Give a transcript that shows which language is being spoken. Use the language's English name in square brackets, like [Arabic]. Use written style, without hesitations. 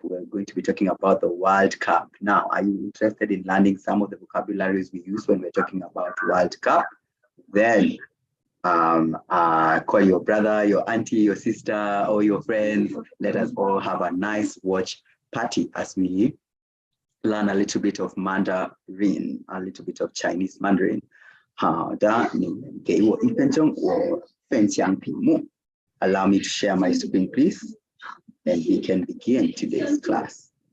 [English] We're going to be talking about the World Cup. Now, are you interested in learning some of the vocabularies we use when we're talking about World Cup? Then call your brother, your auntie, your sister, or your friends. Let us all have a nice watch party as we learn a little bit of Mandarin, a little bit of Chinese Mandarin. [Chinese] 好的，你们给我1分钟，我分享屏幕。 [English] Allow me to share my screen, please, and we can begin today's class.